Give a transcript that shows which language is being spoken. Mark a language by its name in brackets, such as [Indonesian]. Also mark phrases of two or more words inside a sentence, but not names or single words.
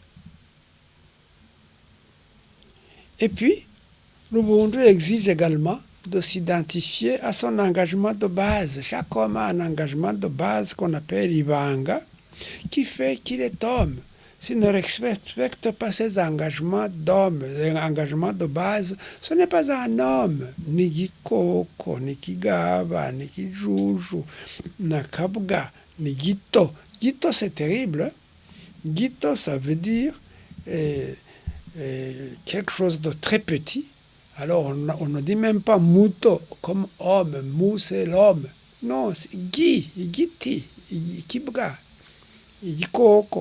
[French] Et puis, l'Ubuntu exige également de s'identifier à son engagement de base. Chaque homme a un engagement de base qu'on appelle Ibanga, qui fait qu'il est homme. S'il ne respecte pas ses engagements d'homme, les engagements de base, ce n'est pas un homme. [Kinyarwanda] Ni Gikoko, ni Kigaba, ni Kijuju, ni Kabga, ni Gito. [French] Gito, c'est terrible. Hein? Gito, ça veut dire quelque chose de très petit. Alors, on ne dit même pas Muto comme homme. Mou, c'est l'homme. Non, c'est Gi, Giti, Kibga, Gikoko.